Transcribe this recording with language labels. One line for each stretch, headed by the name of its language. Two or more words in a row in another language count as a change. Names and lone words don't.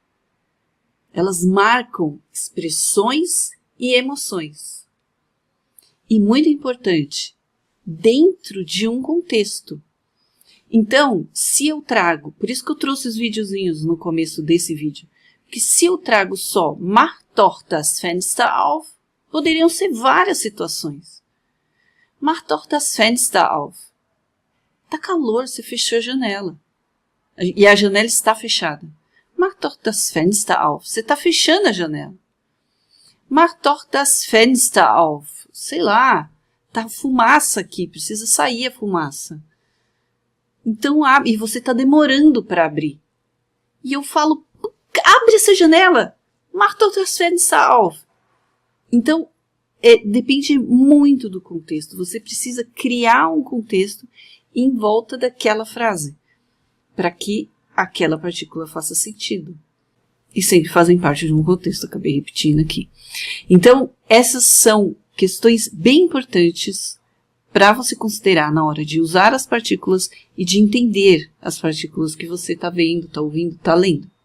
Portuguese: Elas marcam expressões e emoções. E muito importante, dentro de um contexto. Então, se eu trago, por isso que eu trouxe os videozinhos no começo desse vídeo, que se eu trago só
German: mach doch das Fenster auf,
Portuguese: poderiam ser várias situações.
German: Mach doch das Fenster auf.
Portuguese: Tá calor, você fechou a janela. E a janela está fechada.
German: Mach doch das Fenster auf.
Portuguese: Você está fechando a janela.
German: Mach doch das Fenster auf.
Portuguese: Sei lá, tá fumaça aqui, precisa sair a fumaça. Então abre, e você está demorando para abrir. E eu falo, abre essa janela.
German: Mach doch das Fenster auf.
Portuguese: Então, depende muito do contexto. Você precisa criar um contexto em volta daquela frase, para que aquela partícula faça sentido. E sempre fazem parte de um contexto, acabei repetindo aqui. Então, essas são questões bem importantes para você considerar na hora de usar as partículas e de entender as partículas que você está vendo, está ouvindo, está lendo.